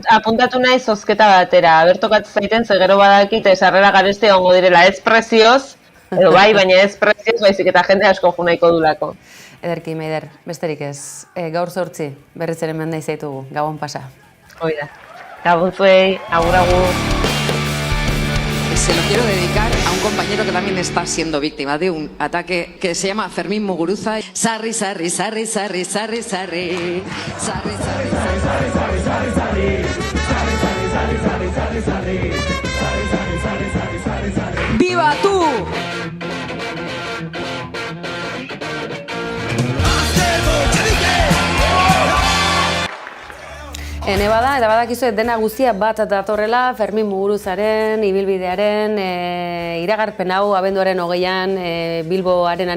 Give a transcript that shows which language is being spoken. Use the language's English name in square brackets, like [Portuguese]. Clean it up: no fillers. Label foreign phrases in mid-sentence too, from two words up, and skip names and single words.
[Basque] Apuntatu nahi zozketa batera, bertokatzen zaiten, ze gero badakite sarrera garesti egongo direla, ez prezioz, edo bai, baina ez prezioz, baizik eta jende asko junaiko dulako. Ederki, Maider, besterik ez, gaur 8, berriz ere mendai zaitugu, Gabon pasa. Oida, Gabon zuei, agur agur. [Spanish] Se lo quiero dedicar a un compañero que también está siendo víctima de un ataque que se llama Fermín Muguruza. [Basque] Sarri, sarri, sarri, sarri, sarri, sarri. Sarri, sarri, sarri, sarri, sarri, sarri, sarri. Sarri, sarri, sarri, sarri, sarri, sarri. Sarri, sarri, sarri, sarri, sarri, sarri. [Spanish] ¡Viva tú! [Basque] Bada, eta badakizu dena guztia bat datorrela Fermin Muguruzaren, ibilbidearen, iragarpen hau abenduaren 20an Bilbo Arenan